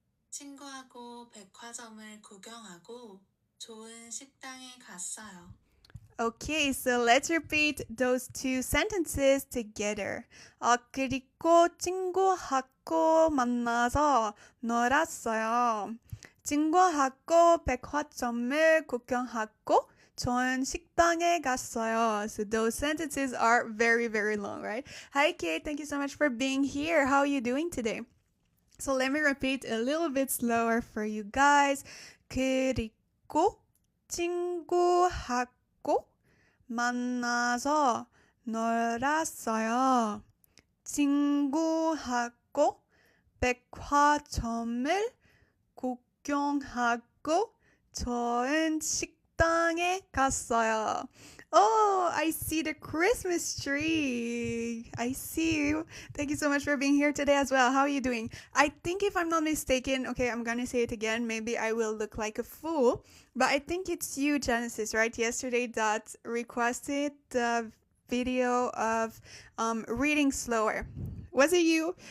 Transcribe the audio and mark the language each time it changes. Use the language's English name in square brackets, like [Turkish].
[Korean] 친구하고 백화점을 구경하고 좋은 식당에 갔어요. [English] Okay, so let's repeat those two sentences together. [Korean] 그리고 친구하고 만나서 놀았어요. 친구하고 백화점을 구경하고 좋은 식당에 갔어요. [English] So those sentences are very, very long, right? Hi, Kate. Thank you so much for being here. How are you doing today? So let me repeat a little bit slower for you guys. [Korean] 그리고 친구하고 만나서 놀았어요. 친구하고 백화점을 구경하고 좋은 식당에 갔어요. [English] Oh, I see the Christmas tree. I see you. Thank you so much for being here today as well. How are you doing? I think if I'm not mistaken, okay, I'm gonna say it again. Maybe I will look like a fool, but I think it's you, Genesis, right? Yesterday that requested the video of reading slower. Was it you?